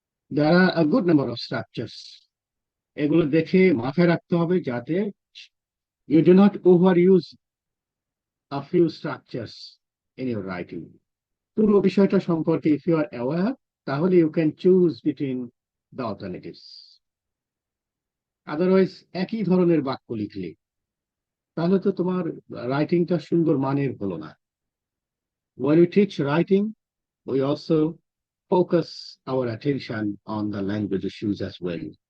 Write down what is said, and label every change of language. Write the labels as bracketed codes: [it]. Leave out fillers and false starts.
[en] There are a good number of structures. [bn] এগুলো দেখে মাথায় রাখতে হবে যাতে [en] you do not overuse a few structures in your writing. [bn] পুরো বিষয়টা সম্পর্কে [en] if you are aware, [bn] তাহলে [en] you can choose between the alternatives. Otherwise, [bn] একই ধরনের বাক্য লিখলে তাহলে তো তোমার রাইটিংটা সুন্দর মানের হলো না. [en] When we teach writing, we also focus our attention on the language issues as well.